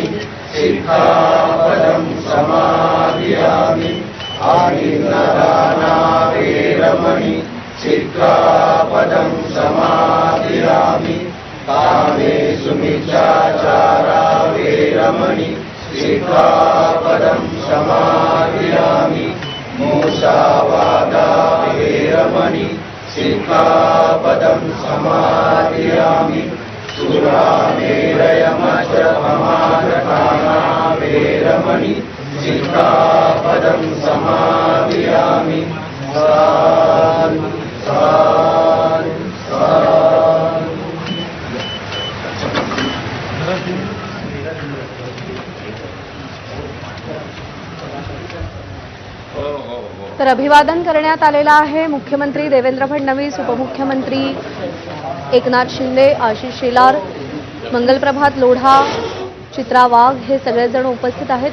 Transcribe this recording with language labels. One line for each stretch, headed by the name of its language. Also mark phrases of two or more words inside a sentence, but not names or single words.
Pali: सिक्खापदं समादियामि आदिन्नदाना वेरमणि सिक्खापदं समादियामि कामेषु मिथ्याचारा वेरमणि सिक्खापदं समादियामि मूसावादा वेरमणि सिक्खापदं समादियामि सुरामेरयमद्यपमादपाना वेरमणि सिक्खापदं समादियामि साधु साधु साधु.
Marathi: तर अभिवादन करण्यात आलेलं आहे. मुख्यमंत्री देवेंद्र फडणवीस, उपमुख्यमंत्री एकनाथ शिंदे, आशिष शेलार, मंगलप्रभात लोढा, चित्रा वाघ हे सगळेजण उपस्थित आहेत.